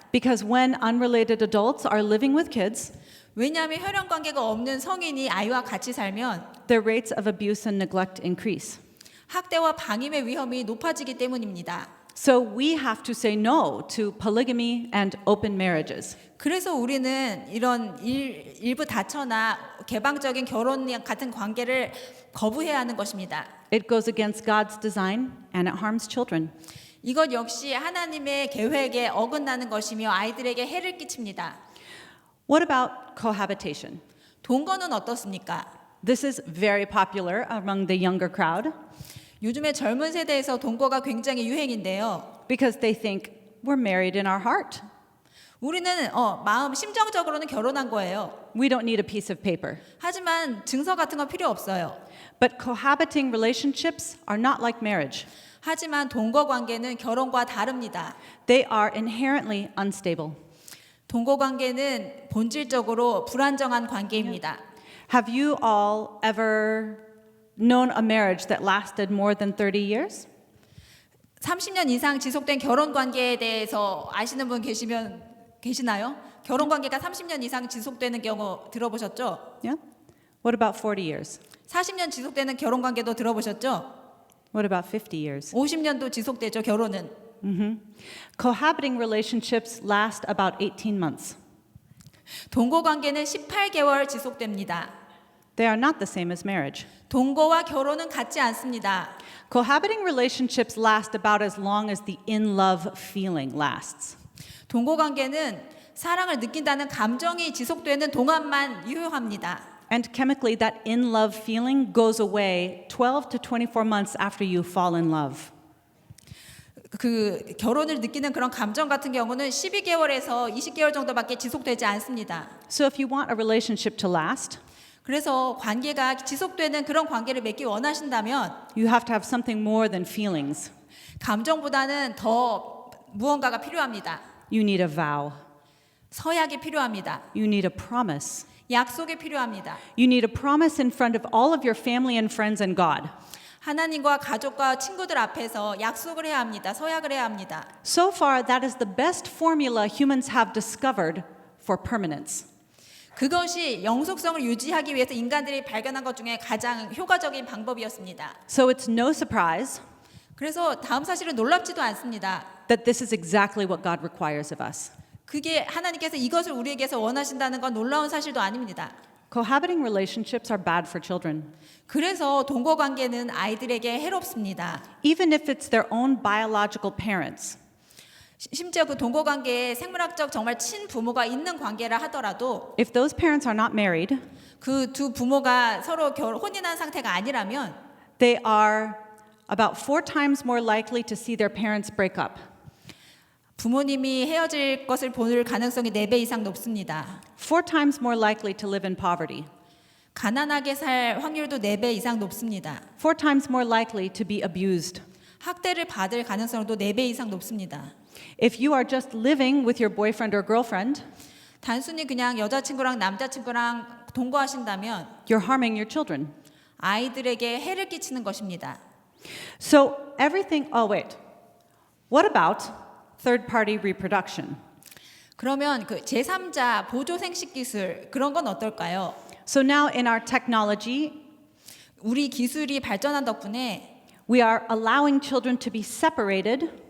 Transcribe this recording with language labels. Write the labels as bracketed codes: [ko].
[en] because when unrelated adults are living with kids, [ko] 왜냐하면 혈연 관계가 없는 성인이 아이와 같이 살면 [en] their rates of abuse and neglect increase. [ko] 학대와 방임의 위험이 높아지기 때문입니다. [en] So we have to say no to polygamy and open marriages. [ko] 그래서 우리는 이런 일부 다처나 개방적인 결혼 같은 관계를 거부해야 하는 것입니다. [en] It goes against God's design and it harms children. [ko] 이것 역시 하나님의 계획에 어긋나는 것이며 아이들에게 해를 끼칩니다. [en] What about cohabitation? [ko] 동거는 어떻습니까? [en] This is very popular among the younger crowd [ko] 요즘에 젊은 세대에서 동거가 굉장히 유행인데요. [en] because they think we're married in our heart. [ko] 우리는 심정적으로는 결혼한 거예요. [en] We don't need a piece of paper. [ko] 하지만 증서 같은 건 필요 없어요. [en] But cohabiting relationships are not like marriage. [ko] 하지만 동거 관계는 결혼과 다릅니다. [en] They are inherently unstable. [ko] 동거 관계는 본질적으로 불안정한 관계입니다. [en] Have you all ever known a marriage that lasted more than 30 years? [ko] 30년 이상 지속된 결혼 관계에 대해서 아시는 분 계시나요? 결혼 관계가 30년 이상 지속되는 경우 들어보셨죠? [en] Yeah? What about 40 years? [ko] 40년 지속되는 결혼 관계도 들어보셨죠? [en] What about 50 years? [ko] 50년도 지속되죠, 결혼은. [en] Cohabiting relationships last about 18 months. [ko] 동거 관계는 18개월 지속됩니다. [en] They are not the same as marriage. [ko] 동거와 결혼은 같지 않습니다. [en] Cohabiting relationships last about as long as the in love feeling lasts. [ko] 동거 관계는 사랑을 느낀다는 감정이 지속되는 동안만 유효합니다. [en] And chemically, that in love feeling goes away 12 to 24 months after you fall in love. [ko] 그 결혼을 느끼는 그런 감정 같은 경우는 12개월에서 20개월 정도밖에 지속되지 않습니다. [en] So if you want a relationship to last, [ko] 그래서 관계가 지속되는 그런 관계를 맺기 원하신다면 [en] you have to have something more than feelings. [ko] 감정보다는 더 무언가가 필요합니다. [en] You need a vow. [ko] 서약이 필요합니다. [en] You need a promise. [ko] 약속이 필요합니다. [en] You need a promise in front of all of your family and friends and God. [ko] 하나님과 가족과 친구들 앞에서 약속을 해야 합니다. 서약을 해야 합니다. [en] So far, that is the best formula humans have discovered for permanence. [ko] 그것이 영속성을 유지하기 위해서 인간들이 발견한 것 중에 가장 효과적인 방법이었습니다. [en] So it's no surprise [ko] 그래서 다음 사실은 놀랍지도 않습니다. [en] that this is exactly what God requires of us. [ko] 그게 하나님께서 이것을 우리에게서 원하신다는 건 놀라운 사실도 아닙니다. [en] Cohabiting relationships are bad for children. [ko] 그래서 동거 관계는 아이들에게 해롭습니다. [en] Even if it's their own biological parents. [ko] 심지어 그 동거 관계에 생물학적 정말 친부모가 있는 관계라 하더라도 [en] If those parents are not married, [ko] 그 두 부모가 서로 혼인한 상태가 아니라면 [en] they are about 4 times more likely to see their parents break up. [ko] 부모님이 헤어질 것을 볼 가능성이 4배 이상 높습니다. [en] 4 times more likely to live in poverty. [ko] 가난하게 살 확률도 4배 이상 높습니다. [en] 4 times more likely to be abused. [ko] 학대를 받을 가능성도 4배 이상 높습니다. [en] If you are just living with your boyfriend or girlfriend, [ko] 단순히 그냥 여자친구랑 남자친구랑 동거하신다면 [en] you're harming your children. [ko] 아이들에게 해를 끼치는 것입니다. [en] So everything, oh wait. What about third party reproduction? [ko] 그러면 그 제3자 보조 생식 기술 그런 건 어떨까요? [en] So now in our technology, [ko] 우리 기술이 발전한 덕분에 [en] we are allowing children to be separated